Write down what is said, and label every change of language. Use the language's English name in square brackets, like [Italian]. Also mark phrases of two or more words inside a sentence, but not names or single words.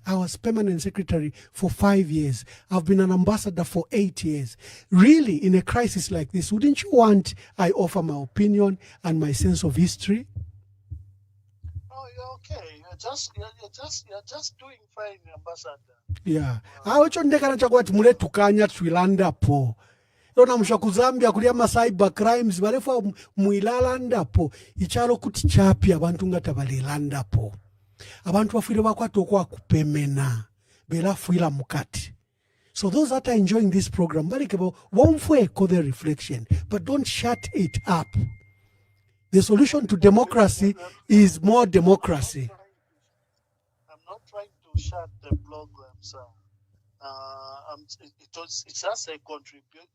[English] I was permanent secretary for 5 years. I've been an ambassador for 8 years. Really, in a crisis like this, wouldn't you want I offer my opinion and my sense of history? you're okay. You're just doing fine, Ambassador. Yeah. [Bemba] Acho ndekana chakwati muletukanya twilandapo. Lona musha ku Zambia kulia ma [English] cyber crimes [Bemba] balefa muilalandapo. Ichalo kuti chapi abantu ngata balilandapo. Abantu bafire bakwato kwa kupemena. Belafuila mukati. [English] So those that are enjoying this program, won't for the reflection, but don't shut it up. The solution to democracy is more democracy. I'm not trying to shut the program, sir. It's just a contribution.